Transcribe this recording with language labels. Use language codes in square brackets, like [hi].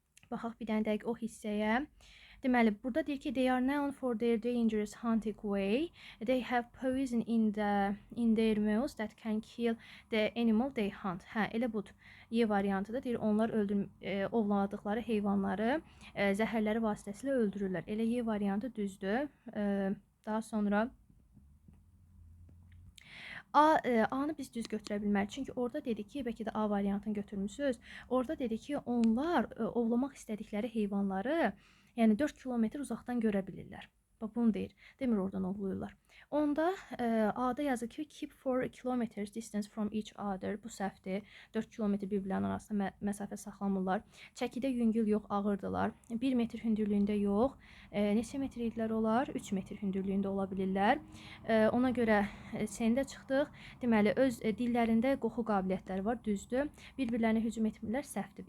[az] Baxaq bir dənə dəqiq o hissəyə. Deməli, burada deyir ki, [en] they are known for their dangerous hunting way. They have poison in their mouths that can kill the animal they hunt. [az] Hə, elə budur. Y variantıdır. Deyir, onlar ovladıqları heyvanları zəhərləri vasitəsilə öldürürlər. Elə Y variantı düzdür. Daha sonra A-nı biz düz götürə bilmərik. Çünki orada dedi ki, bəlkə də A variantını götürmüsünüz. Orada dedi ki, onlar ovlamaq istədikləri heyvanları, yəni 4 kilometr uzaqdan görə bilirlər. Bax, bunu deyir. Demir oradan ovluyurlar. Onda A-da yazır ki, [en] keep 4 kilometers distance from each other. [az] Bu səhvdir. 4 kilometr bir-birlərinin arasında məsafə saxlamırlar. Çəkidə yüngül yox, ağırdılar. 1 metr hündürlüyündə yox. Neçə metr idilər olar? 3 metr hündürlüyündə ola bilirlər. Ona görə C-də çıxdıq. Deməli, öz dillərində qoxu qabiliyyətləri var, düzdür. Bir-birlərinə hücum etmirlər, səhvdir.